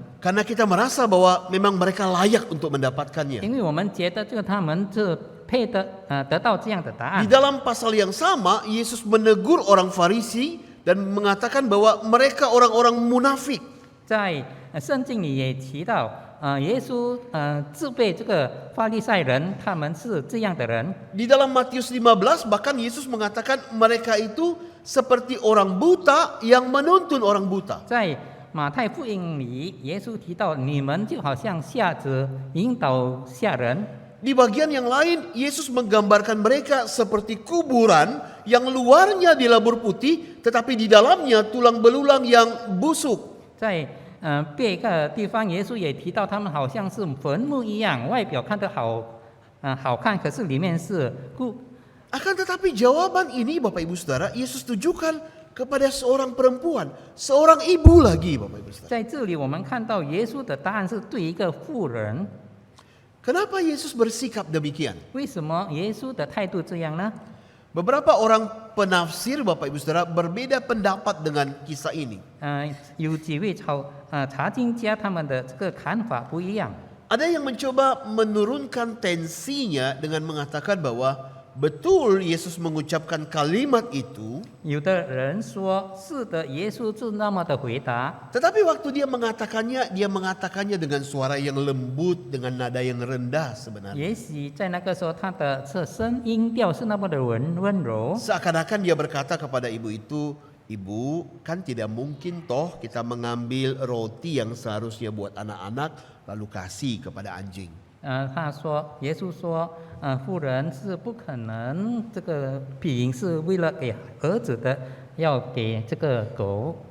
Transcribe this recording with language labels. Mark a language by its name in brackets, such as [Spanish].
[Indonesian] Karena kita merasa bahwa memang mereka layak untuk mendapatkannya. [Chinese] 因为我们觉得这个他们是配得得到这样的答 [Indonesian] Di [Chinese] 案。 [Indonesian] dalam pasal yang sama, Yesus menegur orang Farisi dan mengatakan bahwa mereka orang-orang munafik. [Chinese] 在圣经里也提到，耶稣自备这个法利赛人，他们是这样的人。 [Indonesian] Di dalam Matius 15 bahkan Yesus mengatakan mereka itu seperti orang buta yang menuntun orang buta. [Chinese] 在马太福音里，耶稣提到你们就好像瞎子引导下人。 [Indonesian] Di bagian yang lain, Yesus menggambarkan mereka seperti kuburan yang luarnya dilabur putih, tetapi di dalamnya tulang belulang yang busuk. [Chinese] 在别个地方，耶稣也提到他们好像是坟墓一样，外表看得好看，可是里面是 [Indonesian] Akan tetapi jawaban ini Bapak Ibu Saudara, Yesus tujukan kepada seorang perempuan, seorang ibu lagi Bapak Ibu Saudara. [Chinese] 在这里我们看到耶稣的答案是对一个妇人。 [Indonesian] Kenapa Yesus bersikap demikian? [Chinese] 为什么耶稣的态度这样呢？ [Indonesian] Beberapa orang penafsir Bapak Ibu Saudara berbeda pendapat dengan kisah ini. [Chinese] 有几位查经家他们的这个看法不一样。 [Indonesian] Ada yang mencoba menurunkan tensinya dengan mengatakan bahwa betul Yesus mengucapkan kalimat itu, [Chinese] 有的人说是的，耶稣是那么的回答， [Indonesian] tetapi waktu dia mengatakannya dengan suara yang lembut, dengan nada yang rendah sebenarnya. [Chinese] 也许在那个时候他的这声音调是那么的温柔， [Indonesian] Seakan-akan dia berkata kepada ibu itu, "Ibu, kan tidak mungkin toh kita mengambil roti yang seharusnya buat anak-anak lalu kasih kepada anjing." [Chinese] 他说，耶稣说，妇人是不可能这个饼是为了给儿子的，要给这个狗。